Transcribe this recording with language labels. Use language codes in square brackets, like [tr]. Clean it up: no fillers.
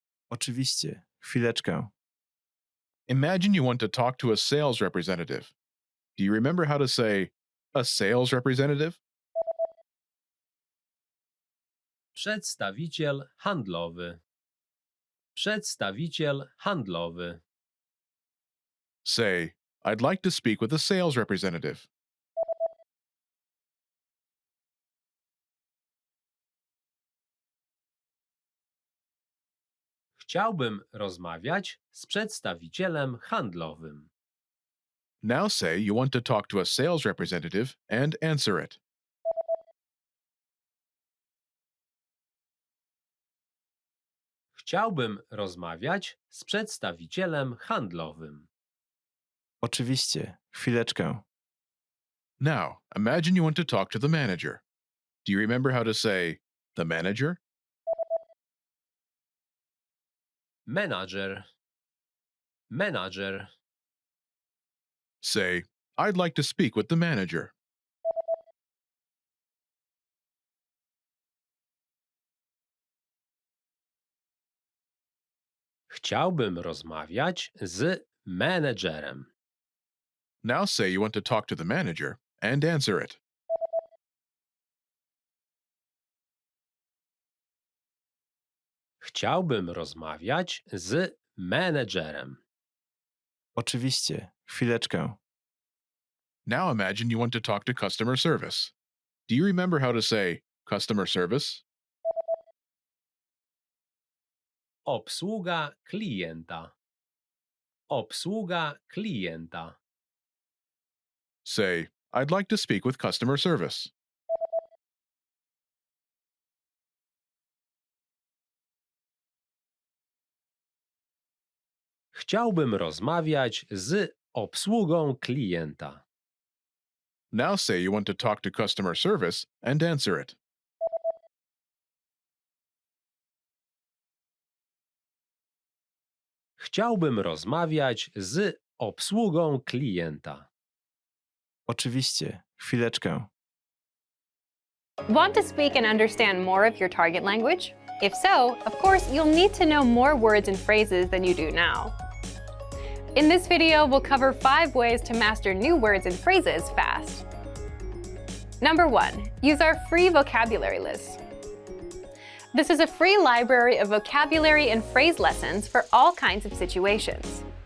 [pl] Oczywiście. Chwileczkę. [en] Imagine you want to talk to a sales representative. Do you remember how to say, a sales representative? [pl] Przedstawiciel handlowy. Przedstawiciel handlowy. [en] Say, I'd like to speak with a sales representative. [pl] Chciałbym rozmawiać z przedstawicielem handlowym. [en] Now say you want to talk to a sales representative and answer it. [pl] Chciałbym rozmawiać z przedstawicielem handlowym. Oczywiście. Chwileczkę. [en] Now, imagine you want to talk to the manager. Do you remember how to say, the manager? [pl] menadżer, menadżer, [en] Say, I'd like to speak with the manager. [pl] chciałbym rozmawiać z menedżerem. [en] Now say you want to talk to the manager and answer it. [pl] Chciałbym rozmawiać z menedżerem. Oczywiście, chwileczkę. [en] Now imagine you want to talk to customer service. Do you remember how to say customer service? [pl] Obsługa klienta. Obsługa klienta. [en] Say, I'd like to speak with customer service. [pl] Chciałbym rozmawiać z obsługą klienta. [en] Now say you want to talk to customer service and answer it. [pl] Chciałbym rozmawiać z obsługą klienta. Oczywiście, chwileczkę. [en] Want to speak and understand more of your target language? If so, of course, you'll need to know more words and phrases than you do now. In this video, we'll cover 5 ways to master new words and phrases fast. Number 1, use our free vocabulary list. This is a free library of vocabulary and phrase lessons for all kinds of situations.